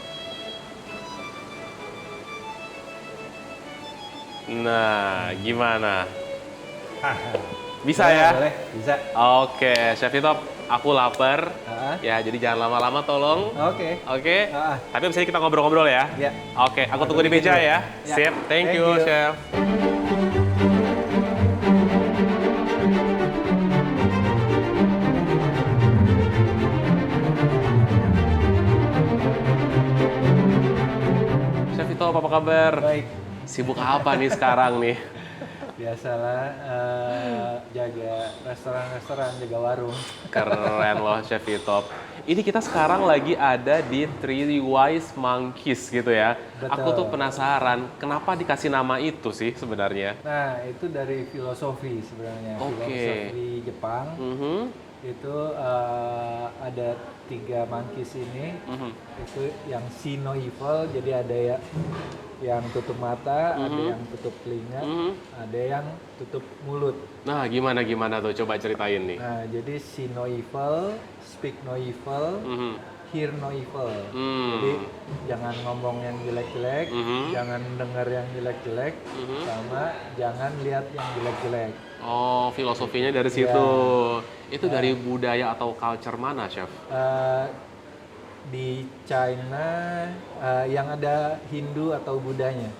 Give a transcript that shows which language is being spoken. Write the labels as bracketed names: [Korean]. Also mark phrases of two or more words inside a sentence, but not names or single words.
[Indonesian] Nah, gimana? Bisa Boleh, ya? boleh, bisa. Oke, Chef Itop, aku lapar. Ah, Ya, jadi jangan lama-lama tolong. Oke. Oke. Ah. Tapi abis ini kita ngobrol-ngobrol ya. Ya. Oke, aku tunggu di bikin meja dulu. ya. Ya. Sip. [English] Thank Thank you, you. [Indonesian] Chef. Chef Itop, apa kabar? Baik. Sibuk apa nih sekarang nih? Biasalah jaga restoran-restoran, jaga warung. Keren loh Chef Itop. Ini kita sekarang lagi ada di Three Wise Monkeys gitu ya. Betul. Aku tuh penasaran, kenapa dikasih nama itu sih sebenarnya? Nah, itu dari filosofi sebenarnya. Oke. Filosofi Jepang. Mhm, Itu ada 3 monkeys ini. mhm. Itu yang [English] see no evil, [Indonesian] jadi ada ya yang tutup mata, ada yang tutup telinga, Mhm. ada yang tutup mulut. Nah, gimana tuh? Coba ceritain nih. Nah, jadi [English] see no evil, speak no evil, Mhm. hear no evil. Hmm. [Indonesian] Jadi jangan ngomong yang jelek-jelek, Mhm. jangan dengar yang jelek-jelek, Mhm. sama jangan lihat yang jelek-jelek. Oh, filosofinya dari Iya. situ. Itu dari budaya atau culture mana, Chef? Eh, di China yang ada Hindu atau Budanya.